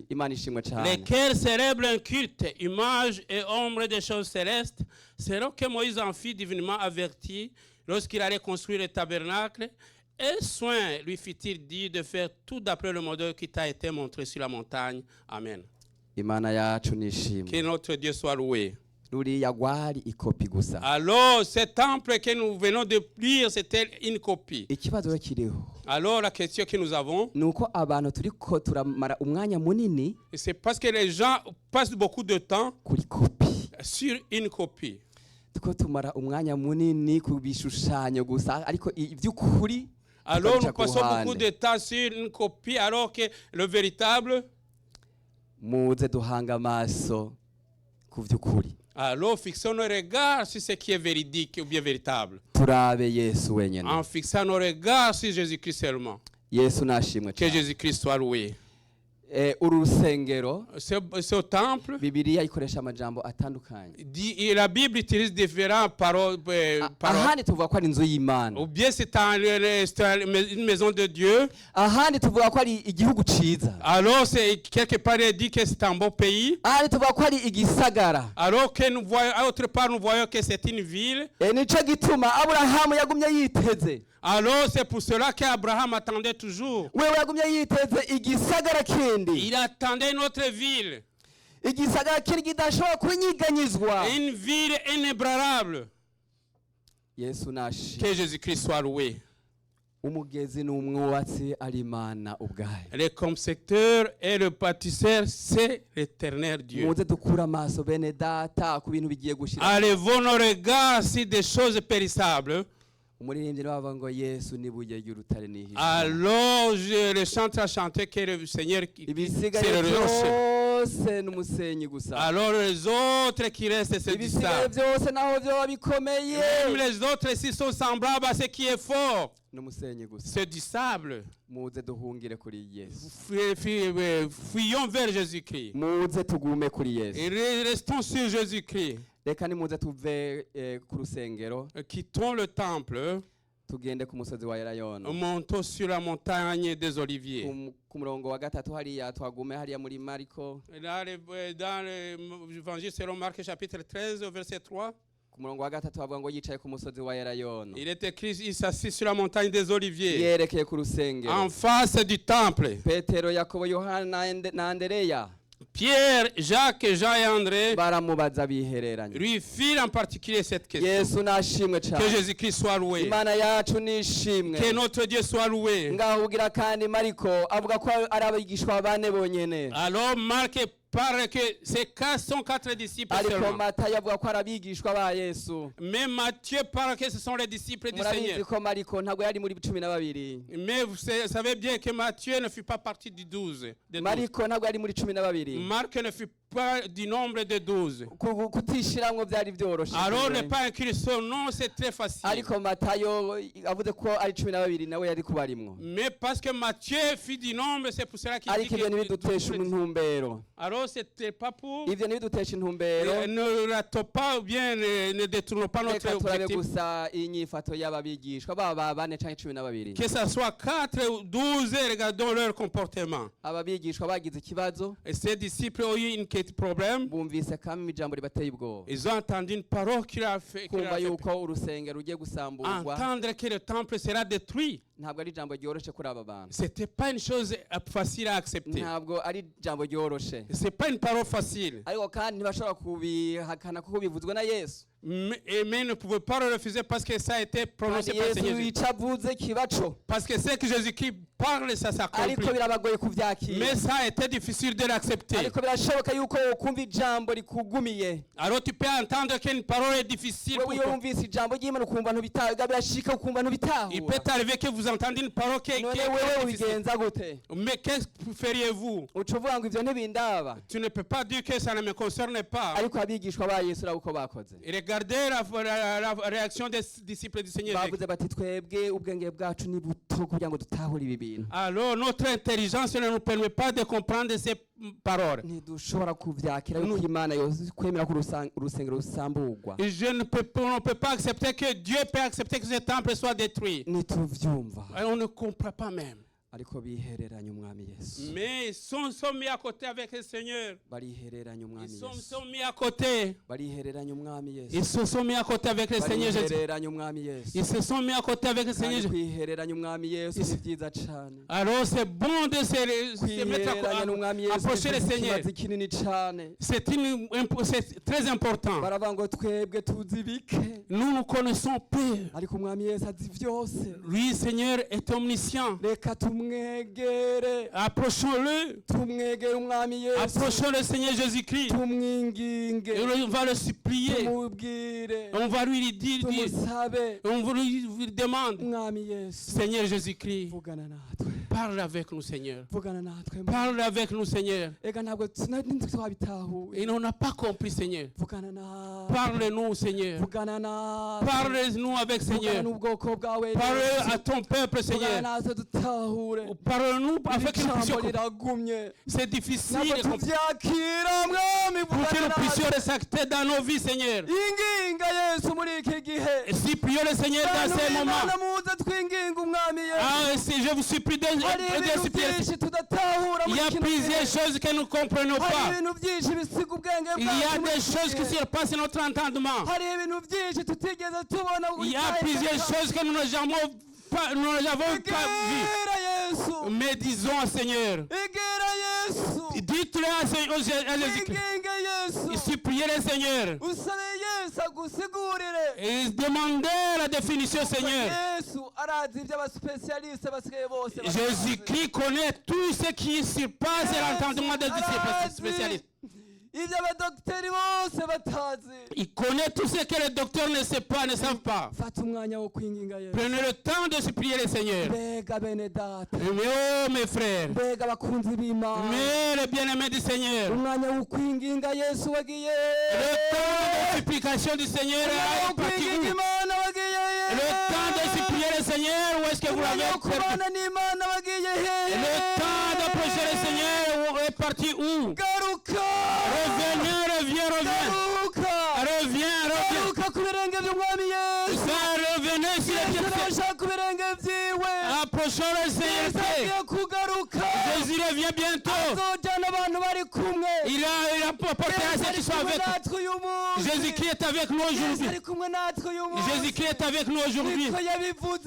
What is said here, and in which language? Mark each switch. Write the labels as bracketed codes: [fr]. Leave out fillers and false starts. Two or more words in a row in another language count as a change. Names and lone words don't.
[rn] Imana ishimwe cyane. [fr] lesquels célèbrent un culte, image et ombre des choses célestes, selon que Moïse en fit divinement averti lorsqu'il allait construire le tabernacle. Et soin lui fit-il dire de faire tout d'après le modèle qui t'a été montré sur la montagne. Amen. [rn] Imana yacu [fr] Que [rn] nishimwe. [fr] notre Dieu soit loué. [rn] Ruriya gwari ikopi gusa. [fr] Alors, ce temple que nous venons de lire, c'était une copie. [rn] Ikibazo kiriho [fr] Alors, la question que nous avons, [rn] nuko abantu turiko turamara umwanya munini [fr] c'est parce que les gens passent beaucoup de temps [rn] kuri kopi. [fr] sur une copie. [rn] Tuko tumara umwanya munini ku bishushanyo gusa ariko ivy'ukuri [fr] Alors, nous passons beaucoup de temps sur une copie, alors que le véritable, [rn] muze duhanga amaso ku vy'ukuri. [fr] alors fixons nos regards sur ce qui est véridique ou bien véritable. [rn] Turabe Yesu wenyene. [fr] En fixant nos regards sur Jésus-Christ seulement. [rn] Yesu nashimwe [fr] Que [rn] cyane. [fr] Jésus-Christ soit loué. [rn] Uru rusengero [fr] Ce temple, [rn] Bibiliya ikoresha amajambo atandukanye. [fr] et la Bible utilise différentes paroles. [rn] Ahandi tuvuga ko ari inzu y'Imana. [fr] Ou bien c'est une maison de Dieu. [rn] Ahandi tuvuga ko ari igihugu ciza. [fr] Alors c'est quelque part il dit que c'est un bon pays. [rn] Ahandi tuvuga ko ari igisagara. [fr] Alors que nous voyons, à autre part nous voyons que c'est une ville. [rn] Nico gituma Aburahamu yagumye yiteze. [fr] Alors c'est pour cela qu'Abraham attendait toujours. [rn] Wewe yagumye yiteze igisagara kindi. [fr] Il attendait notre ville. [rn] Igisagara kindi kidashobora kunyiganyizwa. [fr] Une ville inébranlable. [rn] Yesu nashi. [fr] Que Jésus-Christ soit loué. [rn] Umugezi n'umwubatsi ari Imana ubwayo. [fr] Le constructeur et le bâtisseur, c'est l'Éternel Dieu. [rn] Muze dukura amaso bene data ku bintu bigiye gushira. [fr] Allez-vous nos regards sur des choses périssables. [rn] Umuririmbyi bavuga ngo Yesu nibuye y'urutare nihisha. [fr] Alors le chanteur a chanté que le Seigneur c'est [rn] Ibisigaye [fr] le rocher. [rn] byose n'umusenyi gusa. [fr] Alors les autres qui restent c'est du [rn] Ibisigaye [fr] sable. [rn] byose naho byo bikomeye. [fr] Même les autres ici sont semblables à ce qui est fort. [rn] N'umusenyi gusa. [fr] C'est du sable. [rn] Muze duhungire kuri Yesu. [fr] Fuyons vers Jésus-Christ. [rn] Muze tugume kuri Yesu. [fr] Et restons sur Jésus-Christ. [rn] Reka nimuze tuve ku rusengero [fr] Quittons le temple. [rn] tugende ku musozi wa Elayono. [fr] Montons sur la montagne des Oliviers. [rn] Ku murongo wa gatatu hariya twagume hariya muri Mariko. [fr] Dans l'évangile selon Marc chapitre 13 au verset 3. [rn] Ku murongo wa gatatu bavuga ngo yicaye ku musozi wa Elayono. [fr] Il est écrit, il s'assit sur la montagne des Oliviers. [rn] Yerekeye ku rusengero. [fr] En face du temple. [rn] Petero, Yakobo, Yohana na Andereya [fr] Pierre, Jacques, Jean et André [rn] baramubaza bihereranye. [fr] lui firent en particulier cette question. [rn] Yesu nashimwe [fr] Que [rn] cyane. [fr] Jésus-Christ soit loué. [rn] Imana yacu nishimwe. [fr] Que notre Dieu soit loué. [rn] Ngaho ugira kandi Mariko avuga ko ari abigishwa bane bonyene. [fr] Alors Marc parle que ces quatre sont quatre disciples [rn] Ariko [fr] seulement. [rn] Matayo avuga ko ari abigishwa ba Yesu. [fr] Mais Matthieu parle que ce sont les disciples du [rn] Murabizi [fr] Seigneur. [rn] ko Mariko ntabwo yari muri 12. [fr] Mais vous savez bien que Matthieu ne fut pas partie du 12. des 12. [rn] Mariko ntabwo yari muri 12. [fr] Marc ne fut pas du nombre de 12. [rn] Kutishiramwo byari byoroshe. [fr] Alors ne pas inclure son nom, c'est très facile. [rn] Ariko Matayo avuze ko ari 12 nawe yari kubarimwo. [fr] Mais parce que Matthieu fut du nombre, c'est pour cela qu'il dit [rn] Ariko ibyo ntibidutesha [fr] que... [rn] intumbero. [fr] Alors c'était pas pour... [rn] Ivyo ntibidutesha intumbero. [fr] Ne ratons pas ou bien ne détournons pas notre [rn] Reka turabe [fr] objectif. [rn] gusa inyifato y'ababigishwa baba bane canke 12. [fr] Que ce soit 4 ou 12, regardons leur comportement. [rn] Ababigishwa bagize ikibazo. [fr] Et ces disciples ont eu une question. ce problème. [rn] bumvise kamwe ijambo ribateye ubwoba [fr] Ils ont entendu une parole qui leur a fait, [rn] kumva yuko urusengero rugiye gusamburwa [fr] entendre que le temple sera détruit. [rn] ntabwo ari ijambo ryoroshe kuri aba bantu [fr] C'était pas une chose facile à accepter. [rn] ntabwo ari ijambo ryoroshe [fr] C'est pas une parole facile. [rn] ariko kandi ntibashobora kubihakana kuko bivuzwe na yesu [fr] Mais ne pouvez pas le refuser parce que ça a été prononcé [rn] kandi [fr] par le yesu Seigneur Jésus. [rn] icyo avuze kibaco [fr] Parce que c'est que Jésus-Christ parle, ça s'accomplit. [rn] ariko birabagoye kubyakira [fr] Mais ça a été difficile de l'accepter. [rn] ariko birashoboka yuko ukumva ijambo rikugumiye [fr] Alors tu peux entendre qu'une parole est difficile pour [rn] wewe iyo [fr] toi. [rn] wumvise ijambo ry'imana ukumva ntubitahuga birashika ukumva [fr] Il [rn] ntubitahura [fr] peut arriver que vous entendez une parole qui [rn] none [fr] est [rn] wewe [fr] difficile. [rn] ubigenza gute [fr] Mais qu'est-ce que feriez-vous? [rn] uca uvuga ngo ivyo ntibindaba [fr] Tu ne peux pas dire que ça ne me concerne pas. [rn] ariko abigishwa ba yesu uraba uko bakoze [fr] Et regardez la réaction des disciples du Seigneur Jésus. [rn] bavuze bati twebwe ubwenge bwacu ni buto kugira ngo dutahure ibi bintu [fr] Alors notre intelligence ne nous permet pas de comprendre ces paroles. [rn] ntidushobora kuvyakira yuko imana yose kwemera ko urusengero rusamburwa [fr] Et on ne peut pas accepter que Dieu peut accepter que ce temple soit détruit. [rn] ntituvyumva [fr] Et on ne comprend pas même. [rn] ariko bihereranya umwami yesu [fr] Mais ils sont mis à côté avec le Seigneur. [rn] barihereranya umwami [fr] Ils yesu sont mis à côté. [rn] barihereranya umwami yesu [fr] Ils se sont mis à côté avec le Seigneur Jésus. [rn] barihereranya umwami yesu [fr] Ils se sont mis à côté avec le Seigneur [rn] kandi [fr] Jésus. [rn] kwihereranya umwami yesu ni byiza cane [fr] Alors c'est bon de se mettre [rn] kwihereranya n'umwami [fr] à yesu approcher le [rn] ni [fr] Seigneur. [rn] ikibazo kinini cane [fr] C'est très important. [rn] baravuga ngo twebwe tuzi bike [fr] Nous connaissons peu. [rn] ariko umwami yesu azi vyose [fr] Lui, Seigneur, est omniscient. [rn] reka tumwegere [fr] Approchons-le. [rn] tumwegere umwami yesu [fr] Approchons le Seigneur Jésus-Christ. [rn] tumwinginge [fr] Et on va le supplier. [rn] tumubwire [fr] On va lui dire, [rn] tumusabe [fr] on va lui demander, [rn] umwami yesu [fr] Seigneur Jésus-Christ, [rn] vugana natwe [fr] parle avec nous, Seigneur. [rn] vugana natwe [fr] Parle avec nous, Seigneur. [rn] ega ntabwo twabitahuye [fr] Et on n'a pas compris, Seigneur. [rn] vugana natwe [fr] Parle-nous, Seigneur. [rn] vugana natwe [fr] Parle-nous avec [rn] vugana [fr] Seigneur. [rn] n'ubwoko bwawe [fr] Parle Yesu. à ton peuple, [rn] vugana [fr] Seigneur. [rn] natwe dutahure [fr] Parle-nous afin que nous puissions [rn] ijambo [fr] comprendre. [rn] riragumye [fr] C'est difficile [rn] ntabwo [fr] de comprendre. [rn] tuvyakira mwami [fr] Pour que [rn] vugana [fr] nous puissions [rn] natwe [fr] resacter dans nos vies, Seigneur. [rn] inginga yesu muri iki gihe [fr] Et si prions le Seigneur dans ces moments. [rn] Imana muze twinginga umwami yesu [fr] Ah, et si je vous supplie de [rn] hari ibintu [fr] supplier. [rn] byinshi tudatahura [fr] Il y [rn] muri [fr] a [rn] kino [fr] plusieurs [rn] gihe [fr] choses que nous ne comprenons [rn] hari [fr] pas. [rn] ibintu byinshi bisiga ubwenge [fr] Il y a [rn] bwacu muri [fr] des [rn] iki [fr] choses qui [rn] gihe. [fr] surpassent notre entendement. [rn] hari ibintu byinshi tutigeze tubona [fr] Il y a plusieurs choses que nous n'avons pas vues. [rn] egera yesu [fr] Mais disons, Seigneur, [rn] egera yesu [fr] dites-le à Jésus-Christ. [rn] inginga yesu [fr] Suppliez le Seigneur. [rn] usabe yesu agusigurire [fr] Et demandez la définition, Seigneur. [rn] yesu arazi iby'abasipesiyalisite basigaye bose batazi. [fr] Jésus-Christ connaît tout ce qui surpasse l'entendement des [rn] arazi [fr] spécialistes. [rn] iby'abadogiteri bose batazi [fr] Il connaît tout ce que les docteurs ne savent pas. [rn] fata umwanya wo kwinginga yesu [fr] Prenez le temps de supplier le Seigneur. [rn] mbega bene data [fr] Mais oh mes frères, [rn] mbega abakunzi b'imana [fr] mais les bien-aimés du Seigneur, [rn] umwanya wo kwinginga yesu wagiye [fr] le temps de supplication du Seigneur [rn] umwanya wo [fr] est parti [rn] kwinginga [fr] où? [rn] imana wagiye [fr] Le temps de supplier le Seigneur, où est-ce que vous [rn] umwanya [fr] l'avez [rn] wo [fr] perdu? [rn] kubana n'imana wagiye he [fr] Le temps d'approcher le Seigneur est parti où? [rn] garuka [fr] Reviens. [rn] garuka [fr] Reviens. [rn] garuka ku birenge by'umwami yesu [fr] Ça, revenez sur les yesu pieds. [rn] arashaka ku birenge byiwe [fr] Approchons le yesu Seigneur. [rn] agiye kugaruka [fr] Jésus revient bientôt. [rn] azojyana abantu bari kumwe [fr] Il a apporté à yesu ceux [rn] ari [fr] qui sont [rn] kumwe [fr] avec nous. [rn] natwe uyu munsi [fr] Jésus-Christ est avec nous yesu aujourd'hui. [rn] ari kumwe natwe uyu munsi [fr] Jésus-Christ est avec nous aujourd'hui. [rn] niko yabivuze